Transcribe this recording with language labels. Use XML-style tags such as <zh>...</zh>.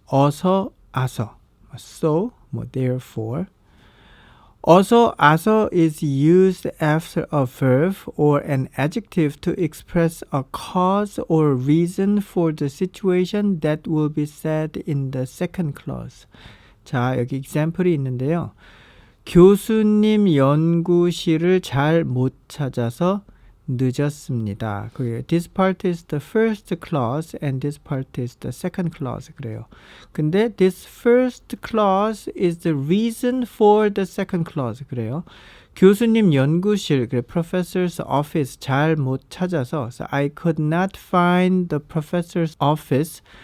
<ko>어서, 아서.</ko> <en>So, therefore. 어서, 아서 is used after a verb or an adjective to express a cause or reason for the situation that will be said in the second clause.</en> <ko>자, 여기 example이 있는데요. 교수님 연구실을 잘 못 찾아서 늦었습니다.</ko> <en>This part is the first clause and this part is the second clause.</en> <ko>그래요.</ko> <en>근데 this first clause is the reason for the second clause.</en> <ko>그래요. 교수님 연구실,</ko> <en>professor's office</en> <ko>잘 못 찾아서</ko> <en>so I could not find the professor's office.</en>